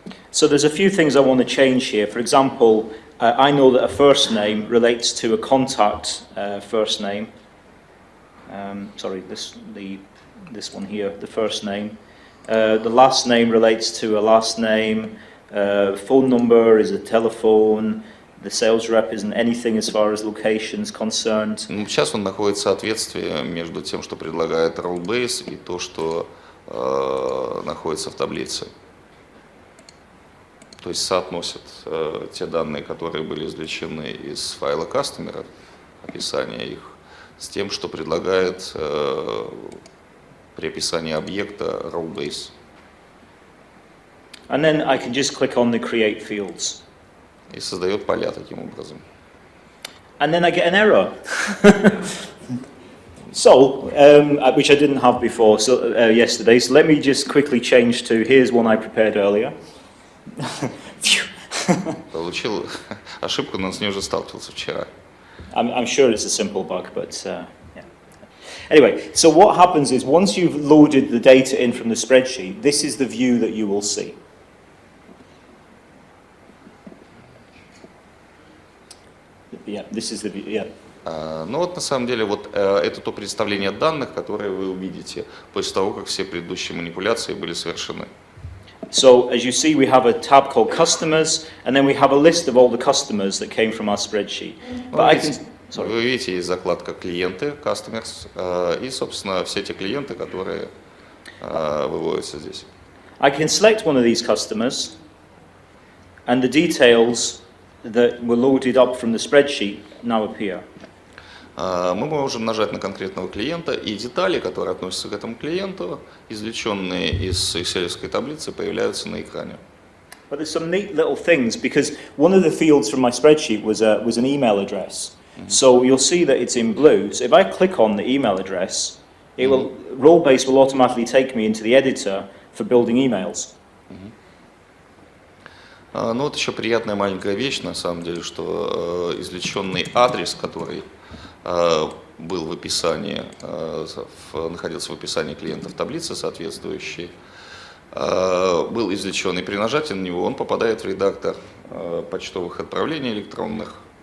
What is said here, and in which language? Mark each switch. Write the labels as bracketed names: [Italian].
[English] So there's a few things I want to change here. For example, I know that a first name relates to a contact first name. Sorry, this one here, the first name. The last name relates to a last name. Phone number is a telephone. The sales rep isn't anything as far as locations concerned. [Russian] Сейчас он находит соответствие между тем, что предлагает Rollbase, и то, что находится в таблице. То есть соотносит те данные, которые были извлечены из файла customer, описание их, с тем, что предлагает при описании объекта Rollbase. [English] And then I can just click on the create fields. [Russian] И создает поля таким образом. [English] And then I get an error. So, which I didn't have before yesterday. So let me just quickly change to, here's one I prepared earlier. [Russian] Получил ошибку, но с ней уже сталкивался вчера. [English] I'm sure it's a simple bug, but yeah. Anyway, so what happens is once you've loaded the data in from the spreadsheet, this is the view that you will see. Yeah, this is the view, yeah. [Russian] Ну вот на самом деле вот это то представление данных, которое вы увидите после того, как все предыдущие манипуляции были совершены. [English] So as you see, we have a tab called customers, and then we have a list of all the customers that came from our spreadsheet. [Russian] Вы видите, есть закладка клиенты, customers, и, собственно, все те клиенты, которые выводятся здесь. [English] I can select one of these customers, and the details that were loaded up from the spreadsheet now appear. [Russian] Мы можем нажать на конкретного клиента, и детали, которые относятся к этому клиенту, извлеченные из Excel-овской таблицы, появляются на экране. [English] But there's some neat little things, because one of the fields from my spreadsheet was an email address. So you'll see that it's in blue. So if I click on the email address, Rollbase will automatically take me into the editor for building emails. [Russian] Ну вот еще приятная маленькая вещь, на самом деле, что извлеченный адрес, который был в описании, находился в описании клиента в таблице соответствующей, был извлечен, и при нажатии на него он попадает в редактор почтовых отправлений электронных.